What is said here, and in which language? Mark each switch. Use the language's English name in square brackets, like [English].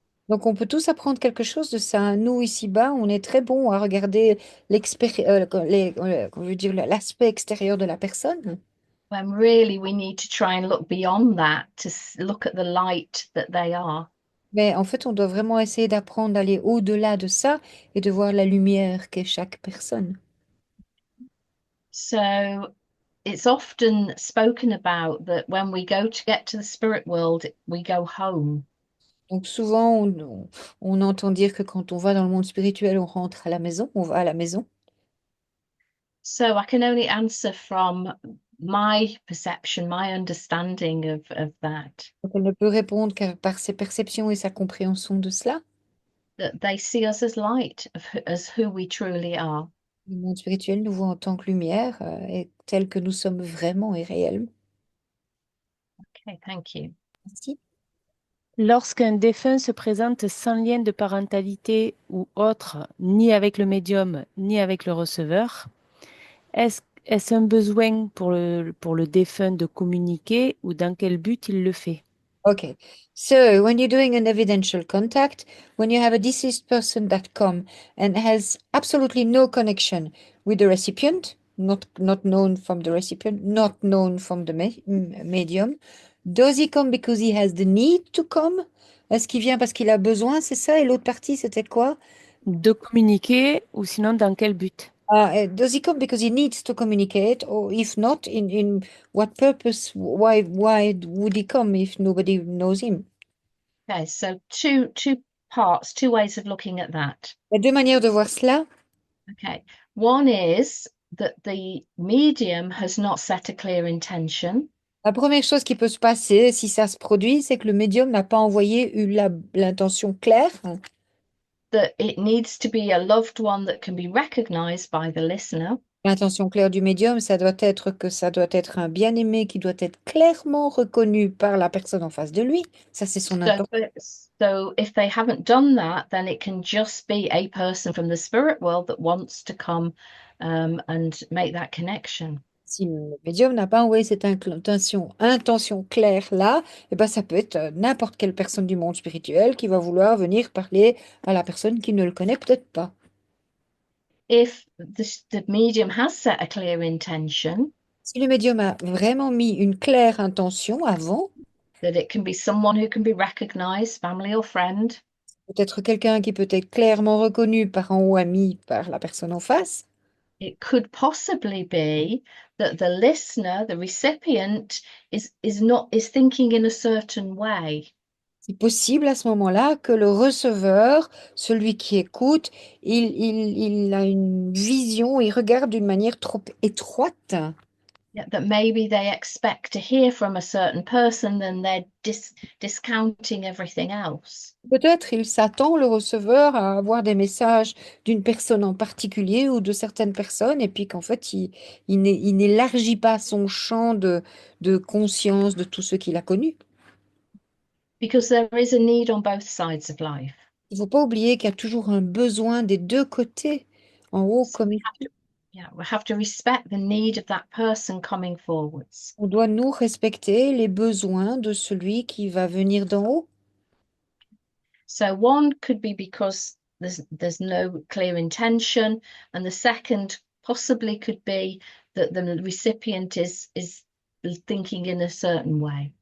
[French] Donc, on peut tous apprendre quelque chose de ça. Nous, ici-bas, on est très bon à regarder je veux dire, l'aspect extérieur de la personne. [English] when really we need to try and look beyond that to look at the light that they are. [French] Mais en fait, on doit vraiment essayer d'apprendre d'aller au-delà de ça et de voir la lumière qu'est chaque personne. [English] So it's often spoken about that when we go to get to the spirit world, we go home. [French] Donc souvent, on entend dire que quand on va dans le monde spirituel, on rentre à la maison, on va à la maison. [English] So I can only answer from my perception, my understanding of that, [French] Donc elle ne peut répondre qu'à par ses perceptions et sa compréhension de cela. [English] that they see us as light, as who we truly are. [French] Le monde spirituel nous voit en tant que lumière et tel que nous sommes vraiment et réellement. [English] Okay, thank you. [French] Merci. Lorsqu'un défunt se présente sans lien de parentalité ou autre, ni avec le médium, ni avec le receveur, est-ce un besoin pour le défunt de communiquer ou dans quel but il le fait? [English] Okay, so when you're doing an evidential contact, when you have a deceased person that come and has absolutely no connection with the recipient, not known from the recipient, not known from the medium, does he come because he has the need to come? [French] Est-ce qu'il vient parce qu'il a besoin, c'est ça? Et l'autre partie, c'était quoi? De communiquer ou sinon dans quel but? [English] Does he come because he needs to communicate, or if not, in what purpose? Why would he come if nobody knows him? Okay, so two parts, two ways of looking at that. [French] Il y a deux manières de voir cela. [English] Okay, one is that the medium has not set a clear intention. [French] La première chose qui peut se passer si ça se produit, c'est que le médium n'a pas envoyé l'intention claire. [English] That it needs to be a loved one that can be recognized by the listener. [French] L'intention claire du médium, ça doit être que ça doit être un bien-aimé qui doit être clairement reconnu par la personne en face de lui. Ça, c'est son [English] So, [French] intention. [English] so if they haven't done that, then it can just be a person from the spirit world that wants to come and make that connection. [French] Si le médium n'a pas envoyé cette intention claire là, eh ben, ça peut être n'importe quelle personne du monde spirituel qui va vouloir venir parler à la personne qui ne le connaît peut-être pas. [English] If the medium has set a clear intention, [French] Si le médium a vraiment mis une claire intention avant, [English] that it can be someone who can be recognized, family or friend, [French] peut-être quelqu'un qui peut être clairement reconnu, parent ou ami, par la personne en face. [English] it could possibly be that the listener, the recipient, is thinking in a certain way. [French] C'est possible à ce moment-là que le receveur, celui qui écoute, il a une vision, il regarde d'une manière trop étroite. [English] Yeah, that maybe they expect to hear from a certain person, then they're discounting everything else. [French] Peut-être il s'attend, le receveur, à avoir des messages d'une personne en particulier ou de certaines personnes, et puis qu'en fait, il n'élargit pas son champ de conscience de tout ce qu'il a connu. [English] Because there is a need on both sides of life. [French] Il ne faut pas oublier qu'il y a toujours un besoin des deux côtés, en haut [English] So [French] comme [English] we [French] ici. [English] have to, yeah, we have to respect the need of that person coming forwards. [French] On doit nous respecter les besoins de celui qui va venir d'en haut. [English] So one could be because there's no clear intention, and the second possibly could be that the recipient is thinking in a certain way.